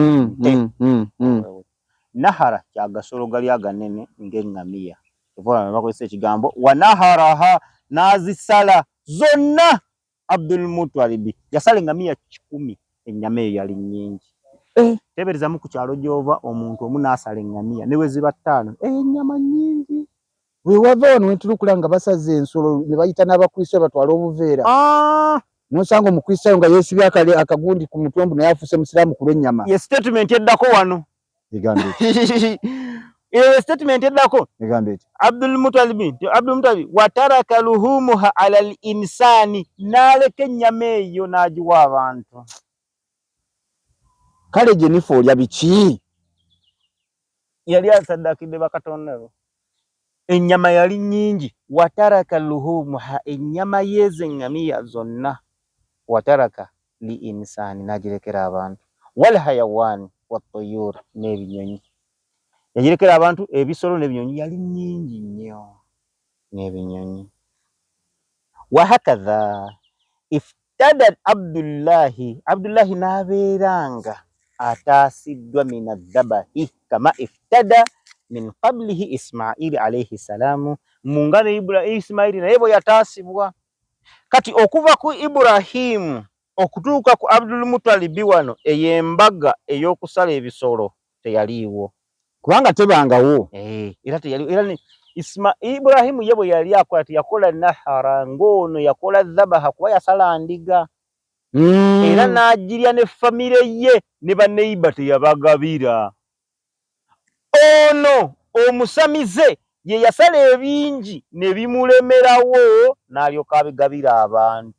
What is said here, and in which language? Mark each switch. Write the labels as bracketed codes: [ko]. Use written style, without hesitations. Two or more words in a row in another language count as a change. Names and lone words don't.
[lg] nahara kyagasolo gali aganene ng'engamia kuva bakozesa ekigambo wanaharaha nazisala zonna Abdul Muttalib yasala engamia 10 ennyama eyo yali nnyingi tebereza mu ku kyalo gyova omuntu omu nasala engamia ne weziba 5 ennyama nnyingi we wava wano wentulukula nga basaze ensolo ne bayita n'abakristo batwala obuveera nosanga omukristo nga yeesibye akagundi ku mutombo naye afuse musiraamu ku lw'ennyama ye statement eddako wano egambe statement eddako egambe Abdul Muttalib [ar] وترك لحومها على الإنسان [lg] naleka ennyama eyo n'agiwa abantu kale Jennifer olya biki yali asaddakidde bakatonda ennyama yali nnyingi [ar] وترك لحومها [lg] ennyama y'engamia zonna [ar] وترك لإنسان [lg] nagirekera abantu [ar] والحيوان والطيور [lg] n'ebinyonyi yagirekera abantu ebisolo n'ebinyonyi yali nnyingi nnyo n'ebinyonyi [ar] وهكذا افتدى عبد الله [lg] n'abeeranga ataasiddwa [ar] من الذبح كما افتدى من قبله إسماعيل عليه السلام [lg] mungana Ismail naye bwe yataasibwa kati okuva ku Ibrahimu okutuuka ku Abdul Muttalib wano eyembaga ey'okusala ebisolo teyaliiwo kubanga tebangawo era teyaliwo era Ibrahimu ye bwe yali akola yakola nahara ng'ono yakola dhabaha kuba yasala ndiga era n'agirya ne famire ye ne baneiba teyabagabira ono omusamize ye yasala ebingi ne bimulemerawo n'alyoka abigabira abantu